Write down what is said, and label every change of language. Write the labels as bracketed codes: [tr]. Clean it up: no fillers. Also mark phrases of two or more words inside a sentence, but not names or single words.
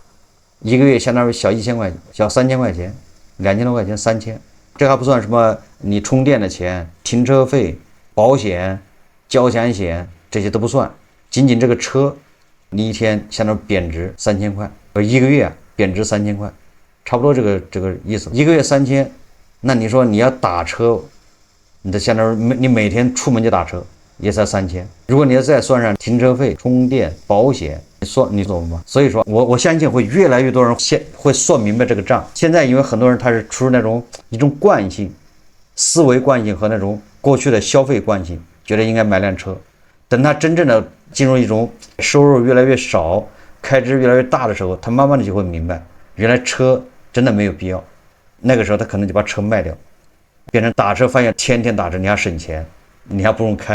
[zh] 一個月相當於小1000塊錢，小3000塊錢，2000多塊錢，3000，這還不算什麼你充電的錢、停車費、保險、交強險，這些都不算，僅僅這個車，你一天相當於貶值3000塊，一個月貶值3000塊，差不多這個意思。一個月3000，那你說你要打車，你的相當於你每天出門就打車，也才3000。如果你要再算上停車費、充電、保險、你懂吗？所以说我相信会越来越多人会算明白这个账。现在因为很多人他是出于一种惯性、思维惯性和那种过去的消費慣性，覺得應該買輛車。等他真正的進入一種收入越來越少、開支越來越大的時候，他慢慢的就會明白，原來車真的沒有必要。那個時候他可能就把車賣掉，變成打車，發現天天打車，你還省錢，你還不用開。